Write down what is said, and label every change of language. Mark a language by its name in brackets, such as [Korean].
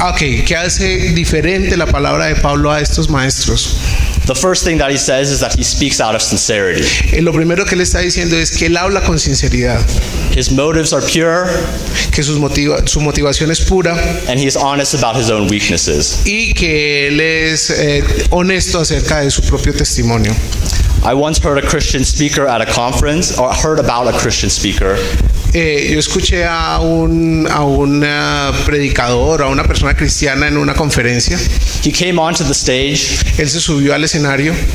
[Spanish] Ok, ¿qué hace diferente la palabra de Pablo a estos maestros? [English] The first thing that he says is that he speaks out of sincerity. [Spanish] Lo primero que él está diciendo es que él habla con sinceridad, [English] His motives are pure, [Spanish] que su motivación es pura [English] and he is honest about his own weaknesses. [Spanish] y que él es honesto acerca de su propio testimonio. [English] I once heard a Christian speaker at a conference, or heard about a Christian speaker, [Spanish] Yo escuché a un predicador, a una persona cristiana en una conferencia. [English] he came onto the stage, [Spanish] Él se subió al escenario.